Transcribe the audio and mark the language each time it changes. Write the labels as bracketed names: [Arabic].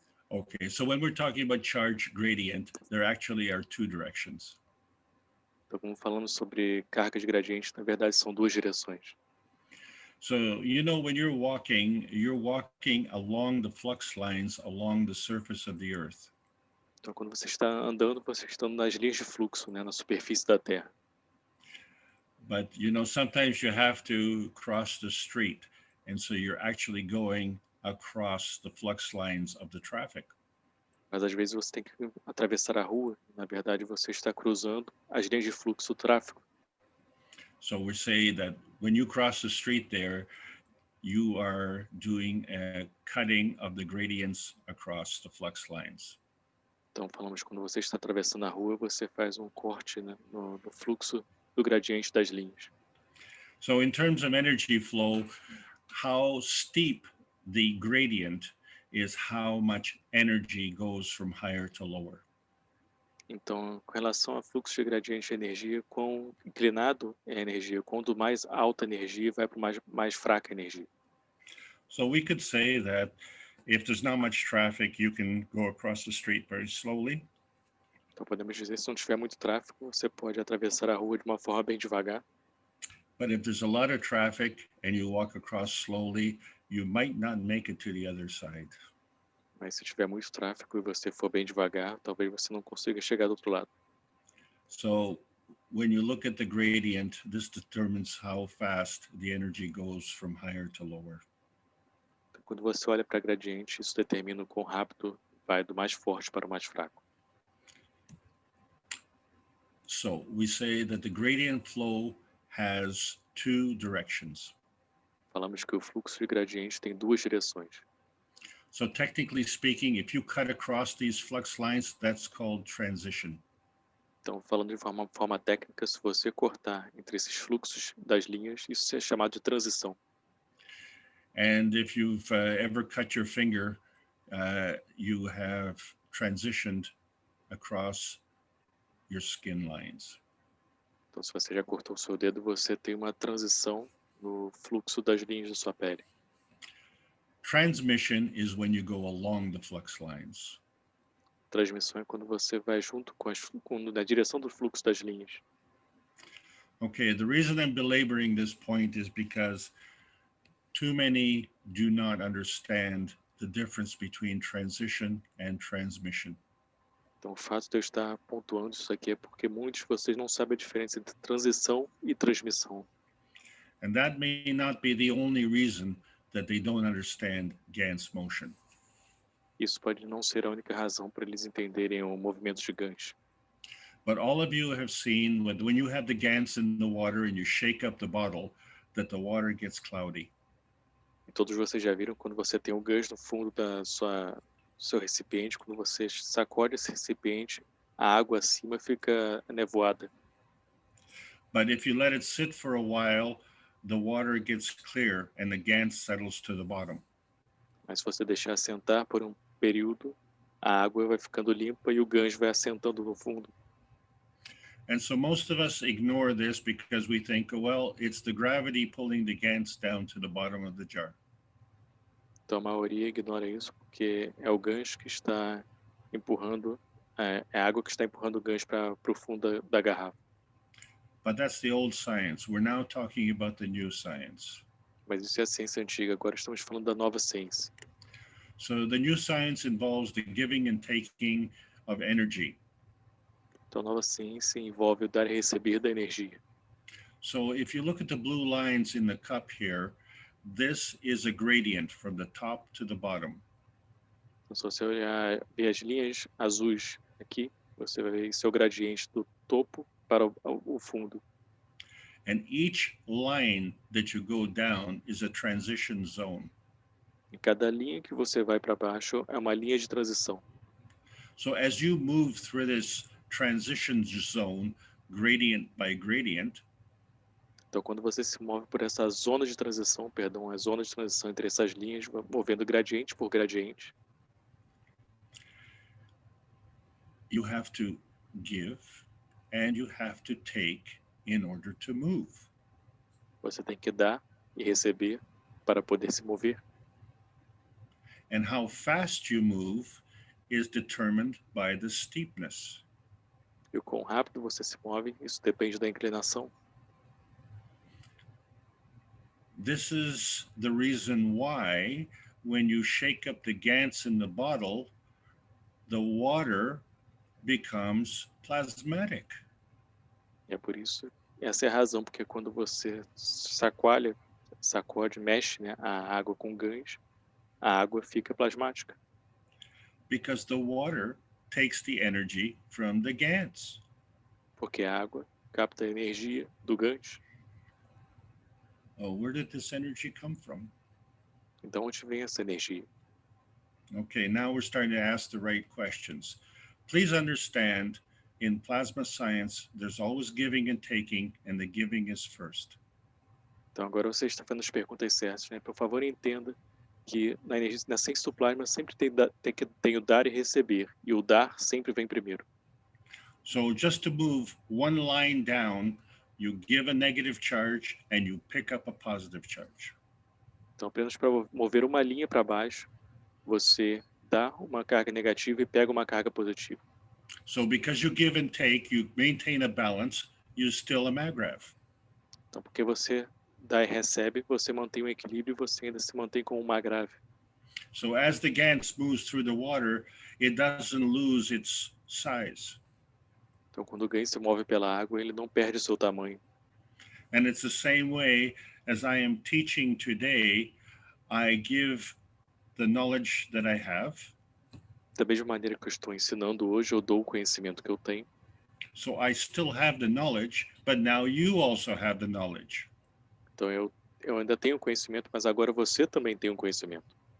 [English] Okay, so when we're talking about charge gradient, there actually are two directions. [Portuguese] Então, como falamos sobre carga de gradiente, na verdade são duas direções. [English] So, when you're walking along the flux lines along the surface of the earth. [Portuguese] Então, quando você está andando, você está nas linhas de fluxo, né, na superfície da Terra. [English] But, sometimes you have to cross the street. And so you're actually going across the flux lines of the traffic. [Portuguese] Mas às vezes você tem que atravessar a rua. Na verdade, você está cruzando as linhas de fluxo do tráfego. [English] So we say that when you cross the street there, you are doing a cutting of the gradients across the flux lines. [Portuguese] Então, falamos quando você está atravessando a rua, você faz um corte, né, no fluxo do gradiente das linhas. [English] So in terms of energy flow, how steep the gradient is how much energy goes from higher to lower. [Portuguese] Então, com relação a fluxo de gradiente de energia, quão inclinado é a energia, quanto mais alta a energia, vai para mais fraca a energia. [English] So we could say that if there's not much traffic, you can go across the street very slowly. [Portuguese] Então, podemos dizer, se não tiver muito tráfego, você pode atravessar a rua de uma forma bem devagar. [English] But if there's a lot of traffic and you walk across slowly, you might not make it to the other side. [Portuguese] Mas se tiver muito tráfego e você for bem devagar, talvez você não consiga chegar do outro lado. [English] So when you look at the gradient, this determines how fast the energy goes from higher to lower. [Portuguese] Então, quando você olha para gradiente, isso determina o quão rápido vai do mais forte para o mais fraco. [English] So we say that the gradient flow has two directions. [Portuguese] Falamos que o fluxo de gradiente tem duas direções. [English] So technically speaking, if you cut across these flux lines, that's called transition. [Portuguese] Então, falando de forma técnica, se você cortar entre esses fluxos das linhas, isso é chamado de transição. [English] And if you've ever cut your finger, you have transitioned across your skin lines. [Portuguese] Então, se você já cortou o seu dedo, você tem uma transição no fluxo das linhas da sua pele. [English] Transmission is when you go along the flux lines. [Portuguese] Transmissão é quando você vai junto na direção do fluxo das linhas. [English] Okay, the reason I'm belaboring this point is because too many do not understand the difference between transition and transmission. [Portuguese] Então, o fato de eu estar pontuando isso aqui é porque muitos de vocês não sabem a diferença entre transição e transmissão. [English] And that may not be the only reason that they don't understand Gans motion. [Portuguese] Isso pode não ser a única razão para eles entenderem o movimento de Gans. [English] But all of you have seen when you have the Gans in the water and you shake up the bottle, that the water gets cloudy. [Portuguese] E todos vocês já viram quando você tem o Gans no fundo do seu recipiente, quando você sacode esse recipiente, a água acima fica nevoada. [English] But if you let it sit for a while, the water gets clear and the Gans settles to the bottom. [Portuguese] Mas se você deixar assentar por um período, a água vai ficando limpa e o Gans vai assentando no fundo. [English] And so most of us ignore this because we think, well, it's the gravity pulling the Gans down to the bottom of the jar. [Portuguese] Então a maioria ignora isso porque é o Gans que está empurrando, é a água que está empurrando o Gans para o fundo da garrafa. [English] But that's the old science. We're now talking about the new science. [Portuguese] Mas isso é a ciência antiga, agora estamos falando da nova ciência. [English] So the new science involves the giving and taking of energy. [Portuguese] Então a nova ciência envolve o dar e receber da energia. [English] So if you look at the blue lines in the cup here, this is a gradient from the top to the bottom. [Portuguese] Então, se você olhar, ver as linhas azuis aqui, você vai ver seu gradiente do topo para o fundo. [English] And each line that you go down is a transition zone. [Portuguese] E cada linha que você vai para baixo é uma linha de transição. [English] So as you move through this transition zone, gradient by gradient, [Portuguese] Então, quando você se move por essa zona de transição, a zona de transição entre essas linhas, movendo gradiente por gradiente, [English] you have to give and you have to take in order to move. [Portuguese] você tem que dar e receber para poder se mover. [English] And how fast you move is determined by the steepness. [Portuguese] E o quão rápido você se move, isso depende da inclinação. [English] This is the reason why when you shake up the Gans in the bottle, the water becomes plasmatic. [Portuguese] E é por isso, essa é a razão, porque quando você sacode, mexe, né, a água com Gans, a água fica plasmática. [English] Because the water takes the energy from the Gans. [Portuguese] Porque a água capta a energia do Gans. [English] Oh, where did this energy come from? [Portuguese] Então, onde vem essa energia? [English] Okay, now we're starting to ask the right questions. Please understand, in plasma science, there's always giving and taking, and the giving is first. [Portuguese] Então, agora você está fazendo as perguntas certas, né? Por favor, entenda que na ciência do plasma sempre tem o dar e receber, e o dar sempre vem primeiro. [English] So just to move one line down, you give a negative charge and you pick up a positive charge. [Portuguese] Então, apenas para mover uma linha para baixo, você dá uma carga negativa e pega uma carga positiva. [English] So because you give and take, you maintain a balance, you still a maggrav. [Portuguese] Então, porque você dá e recebe, você mantém um equilíbrio e você ainda se mantém com uma grave. [English] So as the Gans moves through the water, it doesn't lose its size. [Portuguese] Então, quando o Gans se move pela água, ele não perde o seu tamanho. [English] And it's the same way as I am teaching today, I give the knowledge that I have. [Portuguese] Da mesma maneira que eu estou ensinando hoje, eu dou o conhecimento que eu tenho. [English] So I still have the knowledge, but now you also have the knowledge. [Portuguese] Então, eu ainda tenho conhecimento, mas agora você também tem um conhecimento.